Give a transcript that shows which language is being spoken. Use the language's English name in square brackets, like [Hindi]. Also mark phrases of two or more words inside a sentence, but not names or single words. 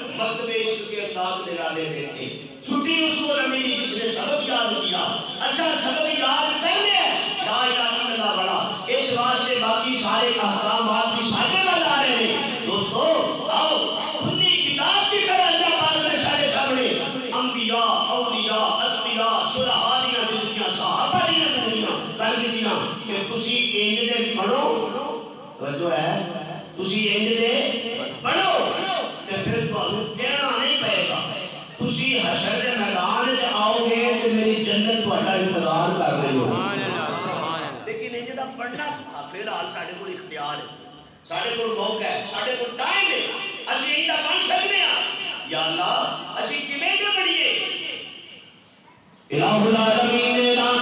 [Urdu] مکتب عشق کے انداز نرالے دیتے، چھٹی اس کو نہ ملی جس نے سبق یاد کیا. اچھا سبق یاد کر لیا [Arabic] لا الہ الا اللہ [Urdu] بڑا، اس واسطے باقی سارے احکامات بھی سارے نال آ رہے ہیں. دوستو آؤ کھلی کتاب کی طرح اللہ پاک نے سارے سامنے انبیاء، اولیاء، [Punjabi] اتقیاء، صلحاء دیاں زندگیاں، صحابہ دیاں زندگیاں کر دیتیاں کہ تسی انج دے پڑھو. توجہ ہے، تسی انج دے پڑھو تے پھر تانوں کہنا نہیں پئے گا. تسی حشر دے میدان وچ آؤ گے تے میری جنت تہاڈا انتظار کر رہی ہوگی. لیکن انج دا پڑھنا فی الحال ساڈے کول اختیار ہے، ساڈے کول موقع ہے، ساڈے کول ٹائم ہے، اسی انج دا بن سکتے ہاں. یا اللہ اسی کیویں دے پڑھیے؟ [Arabic] الہ العالمین